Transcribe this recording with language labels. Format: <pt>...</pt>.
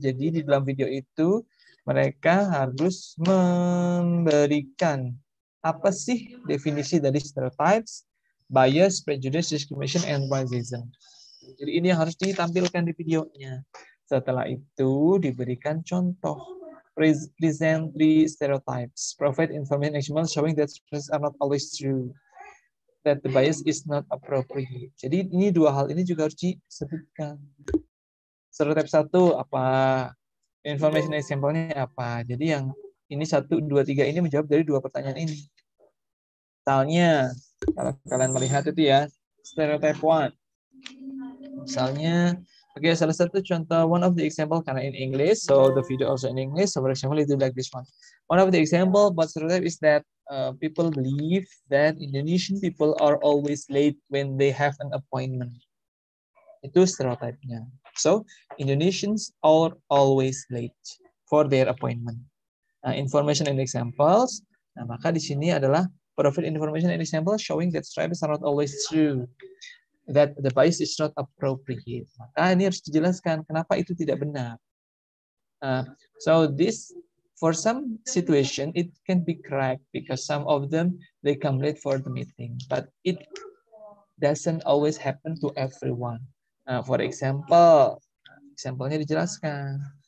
<id>Jadi di dalam video itu mereka harus memberikan apa sih definisi dari stereotypes, bias, prejudice, discrimination, and racism. Jadi ini yang harus ditampilkan di videonya. Setelah itu diberikan contoh.</id> <en>Present 3 stereotypes. Provide information examples showing that stereotypes are not always true. That the bias is not appropriate.</en> <id>Jadi ini dua hal ini juga harus disebutkan. Stereotype 1 apa? Information example-nya apa? Jadi yang ini 1, 2, 3 ini menjawab dari dua pertanyaan ini. Misalnya, kalau kalian melihat itu ya, stereotype 1. Misalnya, oke, salah satu contoh,</id> <en>one of the example,</en> <id>karena</id> <en>in English, so the video also in English, so for example, it will like this one. One of the example, but stereotype is that people believe that Indonesian people are always late when they have an appointment.</en> <id>Itu stereotipnya.</id> <en>So, Indonesians are always late for their appointment. Information and examples.</en> <id>Nah, maka di sini adalah</id> <en>provide information and examples showing that stereotypes are not always true. That the bias is not appropriate.</en> <id>Maka ini harus dijelaskan kenapa itu tidak benar.</id> <en>So this, for some situation, it can be correct because some of them, they come late for the meeting. But it doesn't always happen to everyone. For example,</en> <id>example-nya dijelaskan.</id>